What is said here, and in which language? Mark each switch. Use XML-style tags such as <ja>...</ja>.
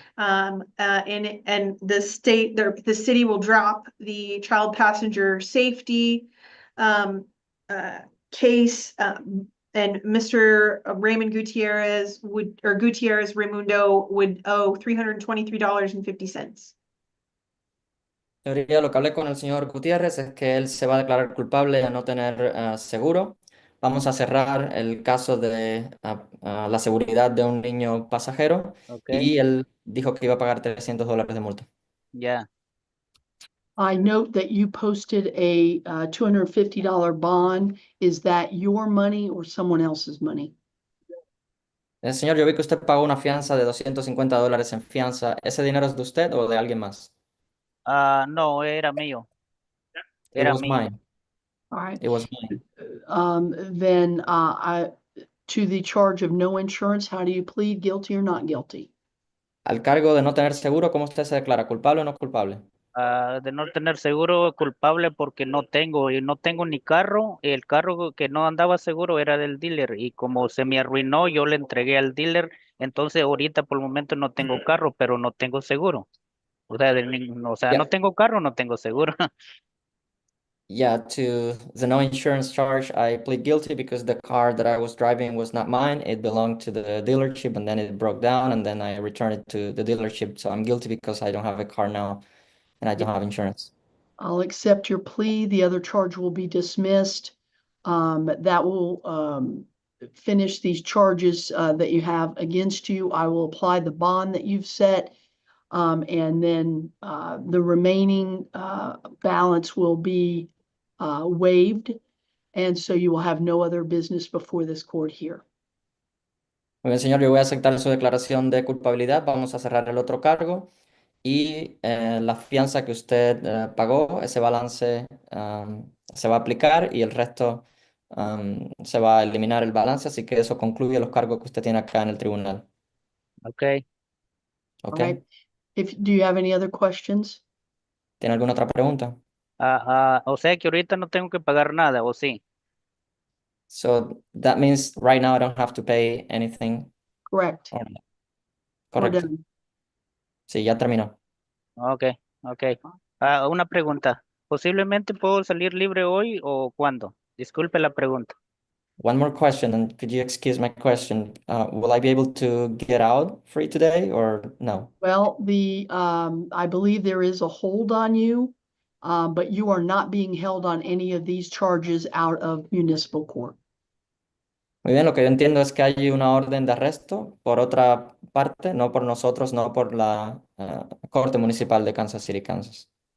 <en>And the city will drop the child passenger safety case. And Mr. Raymond Gutierrez Gutierrez Raimundo would owe $323.50.</en> <es>Teoría, lo que hablé con el señor Gutiérrez es que él se va a declarar culpable a no tener seguro. Vamos a cerrar el caso de la seguridad de un niño pasajero</es> <en>Okay,</en> <es>y él dijo que iba a pagar $300 de multa. ya.</es> <en>I note that you posted a $250 bond. Is that your money or someone else's money?</en> <es>Señor, yo vi que usted pagó una fianza de $250 en fianza. ¿Ese dinero es de usted o de alguien más? No, era mío,</es> <en>It</en> <es>era</es> <en>was</en> <es>mío.</es> <en>mine. All right. It was mine. Then to the charge of no insurance, how do you plead, guilty or not guilty?</en> <es>Al cargo de no tener seguro, ¿cómo usted se declara? ¿Culpable o no culpable? De no tener seguro culpable porque no tengo, y no tengo ni carro. El carro que no andaba seguro era del dealer y como se me arruinó, yo le entregué al dealer. Entonces ahorita por el momento no tengo carro, pero no tengo seguro. O sea, no</es> <en>Yeah.</en> <es>tengo carro, no tengo seguro.</es> <en>Yeah, to the no insurance charge, I plead guilty because the car that I was driving was not mine. It belonged to the dealership and then it broke down and then I returned it to the dealership. So I'm guilty because I don't have a car now and I don't have insurance. I'll accept your plea. The other charge will be dismissed. That will finish these charges that you have against you. I will apply the bond that you've set. And then the remaining balance will be waived. And so you will have no other business before this court here.</en> <es>Muy bien, señor, yo voy a aceptar su declaración de culpabilidad. Vamos a cerrar el otro cargo y la fianza que usted pagó, ese balance se va a aplicar y el resto se va a eliminar el balance. Así que eso concluye los cargos que usted tiene acá en el tribunal.</es> <en>Okay. All</en> <es>¿Ok?</es> <en>right. Do you have any other questions?</en> <es>¿Tiene alguna otra pregunta? O sea que ahorita no tengo que pagar nada, ¿o sí?</es> <en>So that means right now I don't have to pay anything. Correct. or- We're</en> <es>Correcto.</es> <en>done.</en> <es>Sí, ya terminó. Okay, okay. Una pregunta. ¿Posiblemente puedo salir libre hoy o cuándo? Disculpe la pregunta.</es> <en>One more question, and could you excuse my question? Will I be able to get out free today or no? Well, I believe there is a hold on you, but you are not being held on any of these charges out of municipal court.</en> <es>Muy bien, lo que yo entiendo es que hay una orden de arresto por otra parte, no por nosotros, no por la Corte Municipal de Kansas City, Kansas.</es>